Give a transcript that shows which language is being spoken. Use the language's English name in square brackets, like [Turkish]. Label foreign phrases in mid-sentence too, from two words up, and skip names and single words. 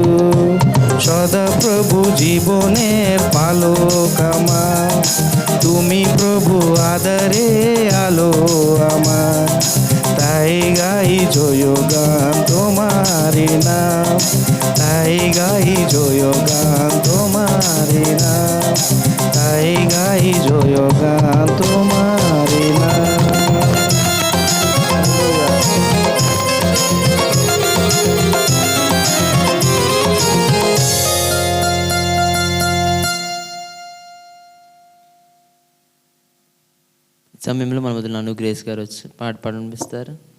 [Bangla] সদা প্রভু জীবনের পালক আমার, তুমি প্রভু আদরে আলো আমার, তাই গাই জয় গান তোমারি নাম, তাই গাই জয় গান তোমারি নাম, তাই গাই জয় গান তোমারি নাম। [Telugu] సమయంలో మన మొదలు నన్ను గ్రేస్ గారు వచ్చి పాట పాడనిపిస్తారు.